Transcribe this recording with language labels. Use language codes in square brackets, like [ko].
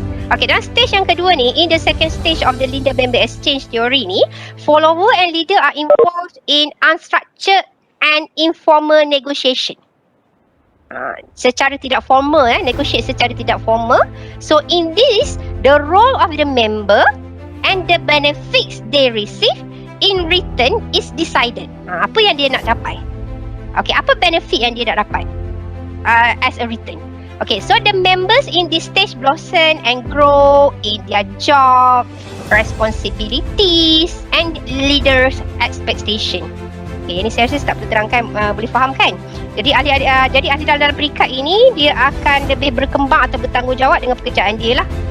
[en] Okey, [ms] dalam stage yang kedua ni, [en] in the second stage of the leader member exchange theory [ms] ni, [en] follower and leader are involved in unstructured and informal negotiation. [ms] Secara tidak formal, negotiate secara tidak formal. [en] So in this, the role of the member and the benefits they receive in return is decided. [ms] Apa yang dia nak dapat? Okay, apa benefit yang dia nak dapat [en] as a return? Okay, so the members in this stage blossom and grow in their job, responsibilities and leaders' expectation. [ms] Okay, ini saya rasa tak perlu terangkan, boleh faham kan? Jadi ahli dalam perikat ini dia akan lebih berkembang atau bertanggungjawab dengan pekerjaan dia lah.